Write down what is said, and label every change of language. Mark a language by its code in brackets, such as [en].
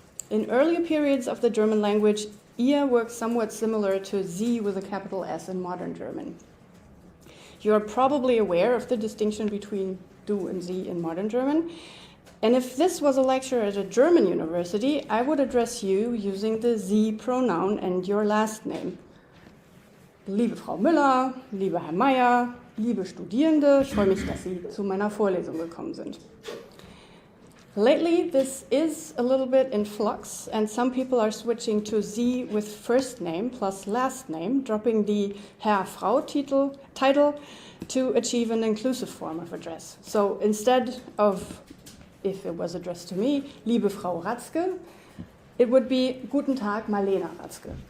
[en] In earlier periods of the German language, ihr works somewhat similar to sie with a capital S in modern German. You are probably aware of the distinction between du and sie in modern German. And if this was a lecture at a German university, I would address you using the Sie pronoun and your last name. [de] Liebe Frau Müller, lieber Herr Meier, liebe Studierende, ich freue mich, dass Sie zu meiner Vorlesung gekommen sind. [en] Lately, this is a little bit in flux, and some people are switching to Sie with first name plus last name, dropping the Herr, Frau title to achieve an inclusive form of address. So instead of, if it was addressed to me, [de] liebe Frau Ratzke, [en] it would be [de] Guten Tag, Malena Ratzke.